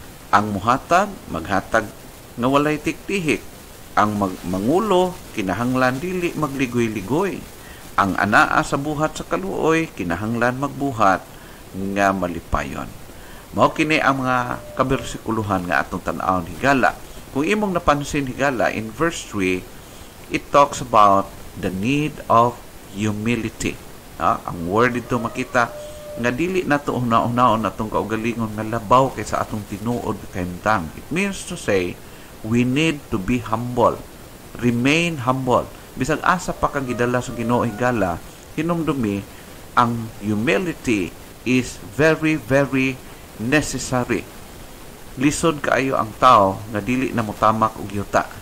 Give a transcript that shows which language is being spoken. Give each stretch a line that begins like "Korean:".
Cebuano: Ang muhatag, maghatag nga walay tiktihik. Ang mangulo, kinahanglan dili magligoy-ligoy. Ang anaa sa buhat sa kaluoy, kinahanglan magbuhat nga malipayon. Mao kini ang mga kabersikuluhan nga atong tan-awon higala. Kung imong napansin higala,
English: in verse 3, it talks about the need of humility.
Cebuano: Ang word dito makita nga dili nato una-unaon natong kaugalingon nga labaw kay sa atong tinuod kahimtang.
English: It means to say we need to be humble, remain humble.
Cebuano: Bisag asa pa kang gidala sa Ginoo higala, hinumdumi
English: ang humility is very, very necessary.
Cebuano: Lisod kaayo ang tao nga dili na motamak og yuta.